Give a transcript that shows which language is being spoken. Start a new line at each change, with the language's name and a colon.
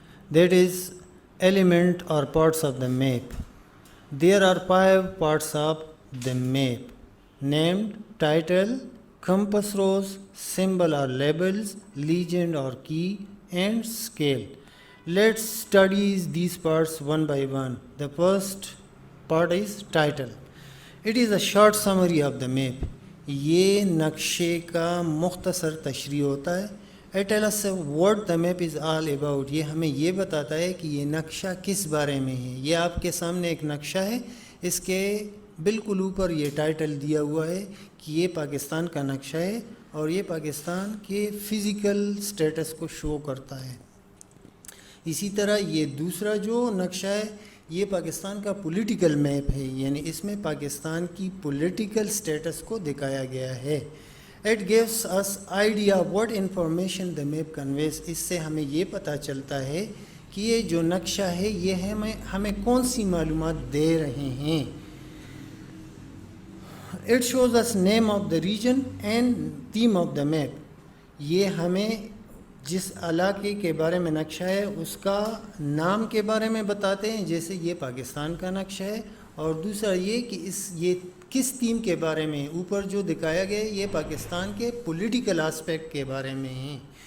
English: That is element or parts of the map. There are 5 parts of the map named title, compass rose, symbol or labels, legend or key, and scale. Let's study these parts one by one. The first part is title. It is a short summary of the map.
Urdu: یہ نقشے کا مختصر تشریح ہوتا ہے.
English: It tells us what the map is all about.
Urdu: یہ ہمیں یہ بتاتا ہے کہ یہ نقشہ کس بارے میں ہے. یہ آپ کے سامنے ایک نقشہ ہے, اس کے بالکل اوپر یہ ٹائٹل دیا ہوا ہے کہ یہ پاکستان کا نقشہ ہے اور یہ پاکستان کے فزیکل سٹیٹس کو شو کرتا ہے. اسی طرح یہ دوسرا جو نقشہ ہے یہ پاکستان کا پولیٹیکل میپ ہے, یعنی اس میں پاکستان کی پولیٹیکل سٹیٹس کو دکھایا گیا ہے.
English: It gives us idea what information the map conveys.
Urdu: اس سے ہمیں یہ پتہ چلتا ہے کہ یہ جو نقشہ ہے یہ ہمیں کون سی معلومات دے رہے ہیں.
English: It shows us name of the region and theme of the map.
Urdu: یہ ہمیں جس علاقے کے بارے میں نقشہ ہے اس کا نام کے بارے میں بتاتے ہیں, جیسے یہ پاکستان کا نقشہ ہے, اور دوسرا یہ کہ یہ کس تھیم کے بارے میں اوپر جو دکھایا گیا ہے یہ پاکستان کے پولیٹیکل آسپیکٹ کے بارے میں ہیں.